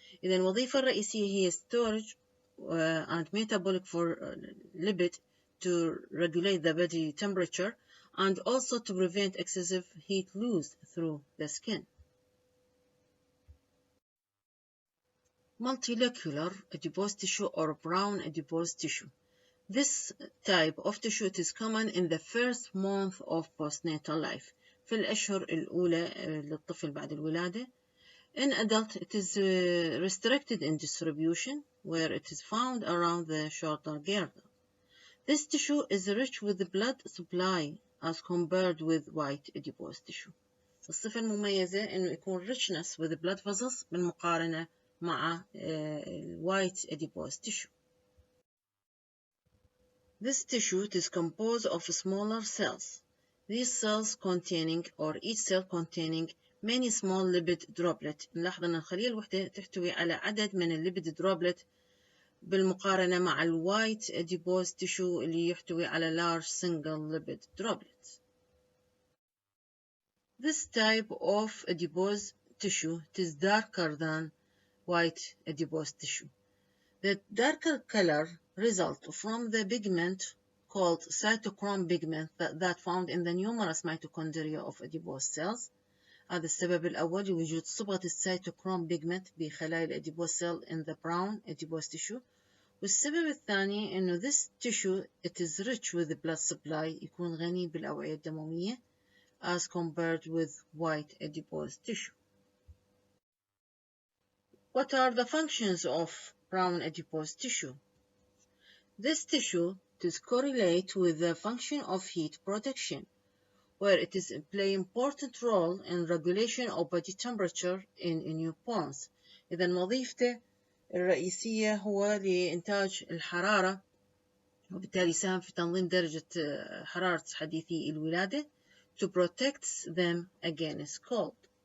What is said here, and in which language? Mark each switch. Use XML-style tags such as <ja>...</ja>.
<ar>إذا الوظيفة الرئيسية هي</ar> <en>storage and metabolic for lipid to regulate the body temperature and also to prevent excessive heat loss through the skin. Multilicular adipose tissue or brown adipose tissue. This type of tissue is common in the first month of postnatal life.</en> <ar>في الأشهر الأولى للطفل بعد الولادة.</ar> <en>In adult, it is restricted in distribution where it is found around the shoulder girdle. This tissue is rich with the blood supply as compared with white adipose tissue.</en> <ar>الصفة المميزة إنه يكون</ar> <en>richness with the blood vessels</en> <ar>بالمقارنة مع white adipose tissue.</ar> <en>This tissue is composed of smaller cells. These cells containing or each cell containing many small lipid droplets.</en> <ar>نلاحظ أن الخلية الوحدة تحتوي على عدد من الليبيد دروبلت بالمقارنة مع الوايت adipose tissue اللي يحتوي على</ar> <en>large single lipid droplets. This type of adipose tissue is darker than white adipose tissue. The darker color results from the pigment called cytochrome pigment that found in the numerous mitochondria of adipose cells.</en> <ar>هذا السبب الأول لوجود صبغة السيتوكروم pigment بخلايا الأديبوز cell</ar> <en>in the brown adipose tissue.</en> <ar>والسبب الثاني إنه</ar> <en>this tissue it is rich with the blood supply</en> <ar>يكون غني بالأوعية الدموية</ar> <en>as compared with white adipose tissue. What are the functions of brown adipose tissue? This tissue is correlate with the function of heat protection, where it is play important role in regulation of body temperature in newborns.</en> <ar>إذا وظيفته الرئيسية هو لإنتاج الحرارة وبالتالي يساهم في تنظيم درجة حرارة حديثي الولادة</ar> <en>to protect them against cold.</en>